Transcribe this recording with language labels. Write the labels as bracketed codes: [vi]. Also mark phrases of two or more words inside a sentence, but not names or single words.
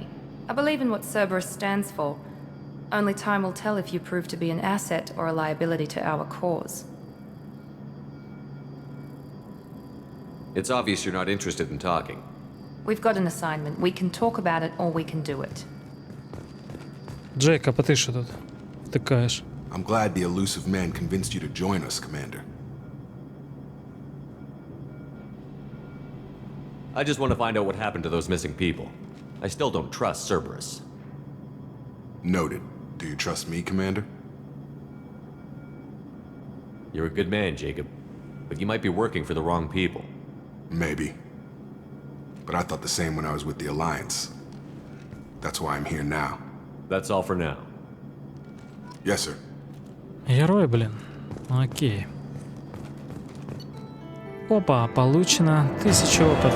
[en] I believe in what Cerberus stands for. Only time will tell if you prove to be an asset or a liability to our cause. It's obvious you're not interested in talking. We've got an assignment. We can talk about it or we can do it. [uk] Джейк, а ти що тут втикаєш? [en] I'm glad the elusive man convinced you to join us, Commander. I just want to find out what happened to those missing people. I still don't trust Cerberus. Noted. Do you trust me, Commander? You're a good man, Jacob. But you might be working for the wrong people. Maybe. But I thought the same when I was with the Alliance. That's why I'm here now. That's all for now. Yes, sir. [ru] Герой, блин. Окей. Опа, получено 1000 опыта.